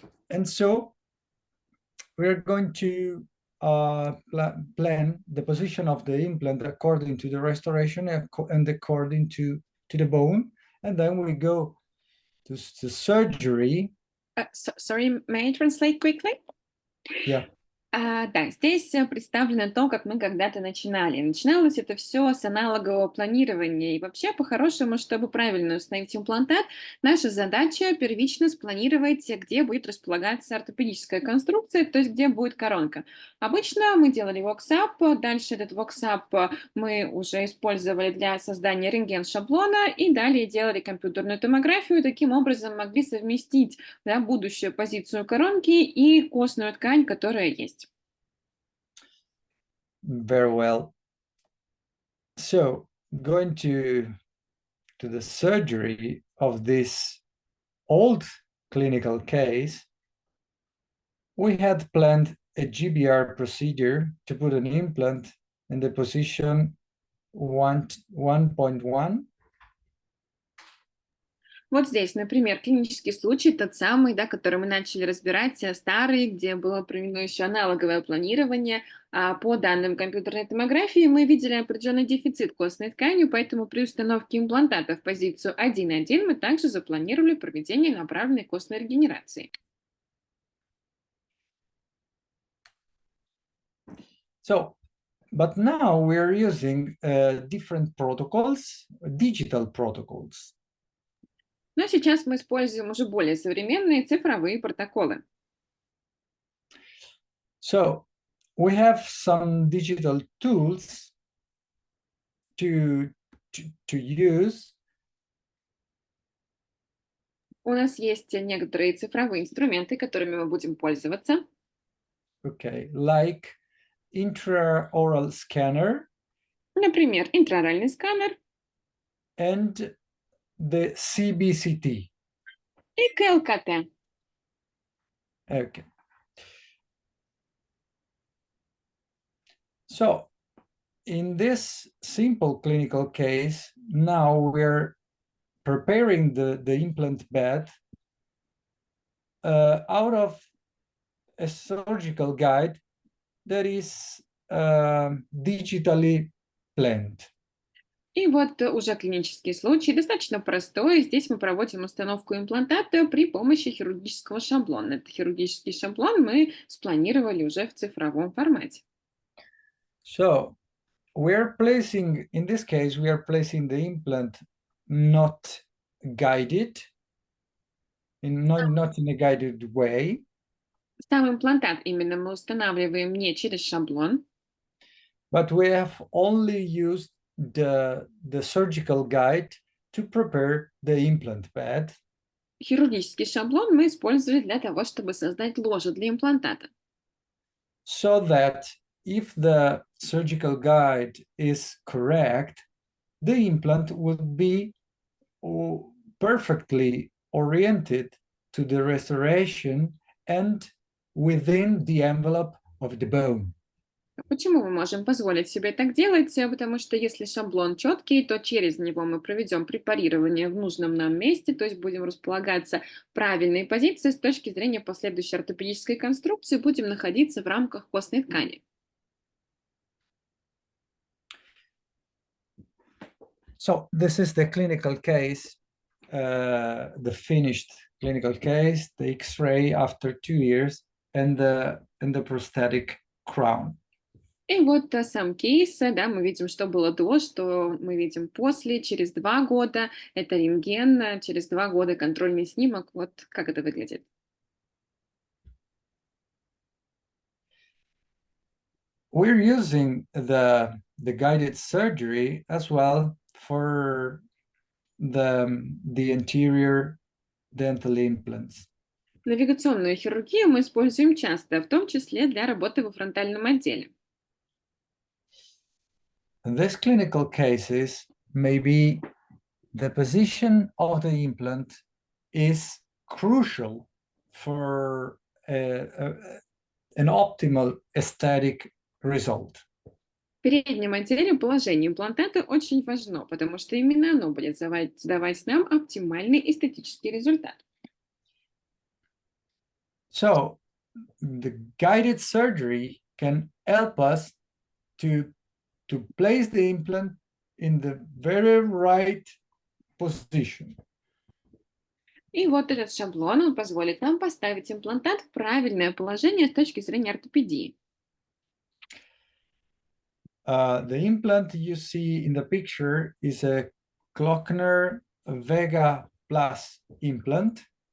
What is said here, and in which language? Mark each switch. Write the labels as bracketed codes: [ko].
[en] And so we're going to plan the position of the implant according to the restoration and according to the bone. And then we go to surgery. Sorry, may I translate quickly? Yeah. [ru] Да, здесь представлено то, как мы когда-то начинали. Начиналось это все с аналогового планирования. И вообще, по-хорошему, чтобы правильно установить имплантат, наша задача первично спланировать, где будет располагаться ортопедическая конструкция, то есть где будет коронка. Обычно мы делали воксап, дальше этот воксап мы уже использовали для создания рентген-шаблона и далее делали компьютерную томографию. Таким образом могли совместить, да, будущую позицию коронки и костную ткань, которая есть. [en] Very well. So going to the surgery of this old clinical case, we had planned a GBR procedure to put an implant in the position 1.1. [ru] Вот здесь, например, клинический случай, тот самый, да, который мы начали разбирать, старый, где было проведено еще аналоговое планирование. По данным компьютерной томографии мы видели определенный дефицит костной ткани, поэтому при установке имплантата в позицию 1.1 мы также запланировали проведение направленной костной регенерации. [en] So, but now we're using different protocols, digital protocols. [ru] Но сейчас мы используем уже более современные цифровые протоколы. [en] So we have some digital tools to use. [ru] У нас есть некоторые цифровые инструменты, которыми мы будем пользоваться. [en] Okay, like intraoral scanner. [ru] Например, интраоральный сканер. [en] And the CBCT. [ru] И КЛКТ. [en] Okay. So in this simple clinical case, now we're preparing the implant bed out of a surgical guide that is digitally planned. [ru] И вот уже клинический случай, достаточно простой. Здесь мы проводим установку имплантата при помощи хирургического шаблона. Этот хирургический шаблон мы спланировали уже в цифровом формате. [en] So we're placing, in this case, we are placing the implant not guided, not in a guided way. [ru] Сам имплантат именно мы устанавливаем не через шаблон. [en] But we have only used the surgical guide to prepare the implant bed. [ru] Хирургический шаблон мы использовали для того, чтобы создать ложе для имплантата. [en] So that if the surgical guide is correct, the implant would be perfectly oriented to the restoration and within the envelope of the bone. [ru] Почему мы можем позволить себе так делать? Потому что если шаблон четкий, то через него мы проведем препарирование в нужном нам месте, то есть будем располагаться в правильной позиции с точки зрения последующей ортопедической конструкции, будем находиться в рамках костной ткани. [en] So this is the clinical case, the finished clinical case, the X-ray after 2 years, and the prosthetic crown. [ru] И вот сам кейс, да, мы видим, что было до, что мы видим после, через 2 года, это рентген, через 2 года контрольный снимок, вот как это выглядит. [en] We're using the guided surgery as well for the anterior dental implants. [ru] Навигационную хирургию мы используем часто, в том числе для работы во фронтальном отделе. [en] In these clinical cases, maybe the position of the implant is crucial for an optimal aesthetic result. [ru] В переднем отделе положение имплантата очень важно, потому что именно оно будет давать нам оптимальный эстетический результат. [en] So the guided surgery can help us to place the implant in the very right position. [ru] И вот этот шаблон, он позволит нам поставить имплантат в правильное положение с точки зрения ортопедии. [en] The implant you see in the picture is a KLOCKNER VEGA Plus implant.